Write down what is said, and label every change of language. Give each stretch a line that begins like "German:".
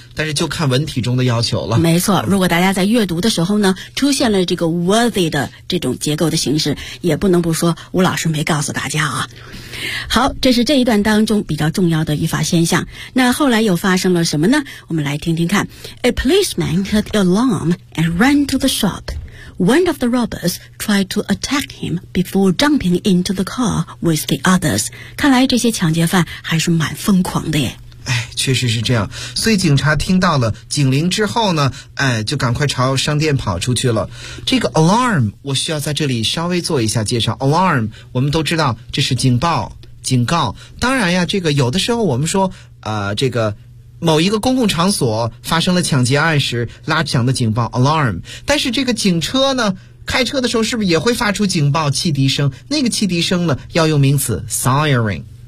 Chinese: 但是就看文体中的要求了。没错，如果大家在阅读的时候呢，出现了这个 worthy 的这种结构的形式，也不能不说吴老师没告诉大家啊。好，这是这一段当中比较重要的语法现象。那后来又发生了什么呢？我们来听听看。
English: A policeman heard the alarm and ran to the shop. One of the robbers tried to attack him before jumping into the car with the others.
Chinese: 看来这些抢劫犯还是蛮疯狂的耶。哎，确实是这样。所以警察听到了警铃之后呢，哎，就赶快朝商店跑出去了。这个 alarm 我需要在这里稍微做一下介绍。alarm 我们都知道这是警报警告，当然呀，这个有的时候我们说这个某一个公共场所发生了抢劫案时拉响的警报 alarm， 但是这个警车呢开车的时候是不是也会发出警报汽笛声，那个汽笛声呢要用名词 siren